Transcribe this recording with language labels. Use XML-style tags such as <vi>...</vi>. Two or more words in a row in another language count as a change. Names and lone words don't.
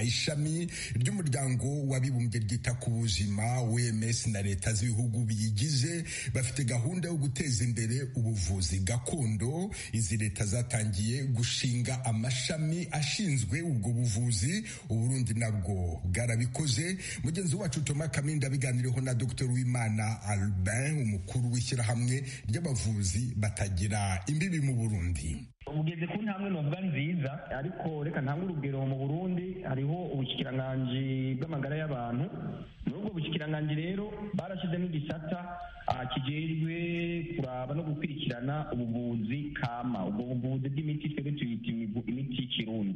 <rw>Ishami ry'umuryango w'abibumbye ryita ku buzima OMS na leta z'ibihugu biyigize bafite gahunda yo guteza imbere ubuvuzi gakondo. Izi leta zatangiye gushinga amashami ashinzwe ubwo buvuzi. Uburundi nabwo bwarabikoze. Mugenzi wacu Thomas Kaminda biganiriyeho na Dr. Uwimana Albin, umukuru w'ishyirahamwe ry'abavuzi batagira imbibi mu Burundi.</rw> <rn>Ugeze ku ntambwe novuga nziza, ariko reka ntange urugero. Mu Burundi hariho ubushikiranganje bw'amagara y'abantu. Muri ubwo bushikiranganje rero barashyize n'igisata kijejwe kuraba no gukurikirana ubuvuzi kama, ubwo buvuzi bw'imiti twebwe tuyita imiti y'ikirundi.</rn>